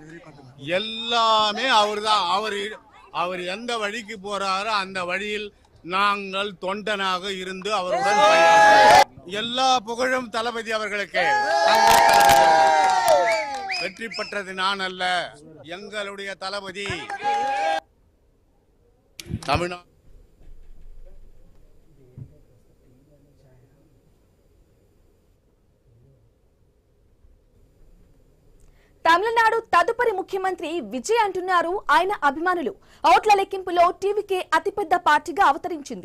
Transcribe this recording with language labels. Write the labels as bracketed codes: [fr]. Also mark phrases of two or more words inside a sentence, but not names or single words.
[ta] அவர் எந்த வழிக்கு போறாரோ அந்த வழியில் நாங்கள் தொண்டனாக இருந்து அவருடன் எல்லா புகழும் தளபதி அவர்களுக்கு. வெற்றி பெற்றது நான் அல்ல, எங்களுடைய தளபதி. தமிழ்நாடு [te] తమిళనాడు తదుపరి ముఖ్యమంత్రి విజయ్ అంటున్నారు ఆయన అభిమానులు. ఓట్ల లెక్కింపులో టీవీకే అతిపెద్ద పార్టీగా అవతరించింది.